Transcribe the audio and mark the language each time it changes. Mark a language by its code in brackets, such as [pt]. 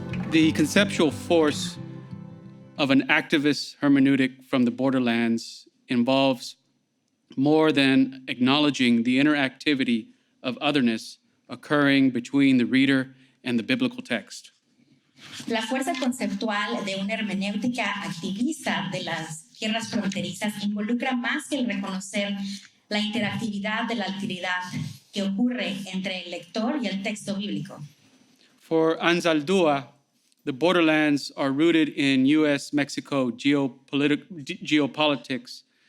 [en] The conceptual force of an activist hermeneutic from the borderlands involves more than acknowledging the interactivity of otherness occurring between the reader and the biblical text. [es] La fuerza conceptual de una hermenéutica activista de las tierras fronterizas involucra más que el reconocer la interactividad de la alteridad que ocurre entre el lector y el texto bíblico. [en] For Anzaldúa, the borderlands are rooted in U.S.-Mexico geopolitics.